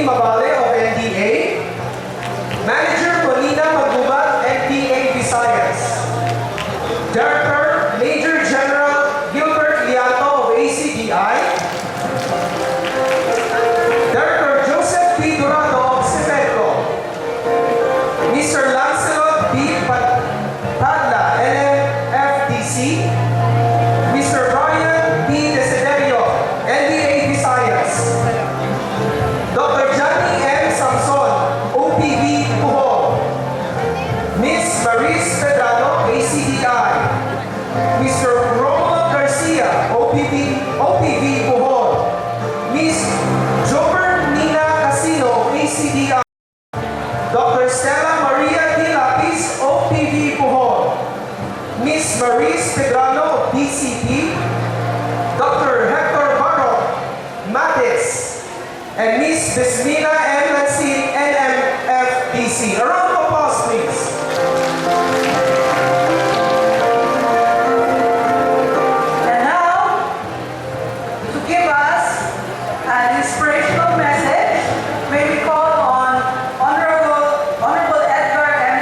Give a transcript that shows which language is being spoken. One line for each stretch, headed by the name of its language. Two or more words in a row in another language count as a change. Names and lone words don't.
English: Mabale of NDA, Manager Polina Magbubat, NDA Visayas, Director Major General Gilbert Lianto of ACDI, Director Joseph P. Durado of CEPEDCO, Mr. Lancelot B. Padla, NMFDC, Mr. Brian B. Desiderio, NDA Visayas, Dr. Johnny M. Samson, OPV Puhol, Ms. Maris Pedrano, ACDI, Mr. Romuald Garcia, OPV Puhol, Ms. Jobert Nina Casino, ACDI, Dr. Stella Maria D. Lapis, OPV Puhol, Ms. Maris Pedrano, DCP, Dr. Hector Barro, Matis, and Ms. Desmina M. Lansin, NMFDC. A round of applause, please. And now, to give us an inspirational message, may we call on Honorable Edgar M.